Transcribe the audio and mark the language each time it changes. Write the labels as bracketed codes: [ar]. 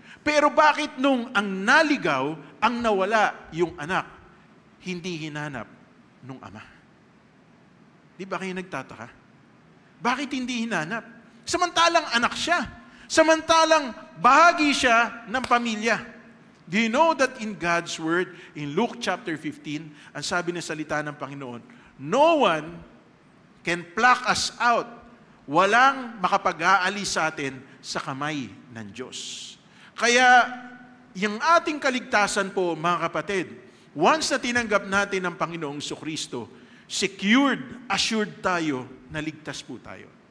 [tl] Pero bakit nung ang naligaw, ang nawala yung anak, hindi hinanap nung ama? Di ba kayo nagtataka? Bakit hindi hinanap? Samantalang anak siya. Samantalang bahagi siya ng pamilya. [en] Do you know that in God's Word, in Luke chapter 15, [tl] ang sabi ng salita ng Panginoon, [en] no one can pluck us out. [tl] Walang makapag-aalis sa atin sa kamay ng Diyos. Kaya, yung ating kaligtasan po, mga kapatid, once na tinanggap natin ang Panginoong Jesucristo, [en] secured, assured [tl] tayo na ligtas po tayo.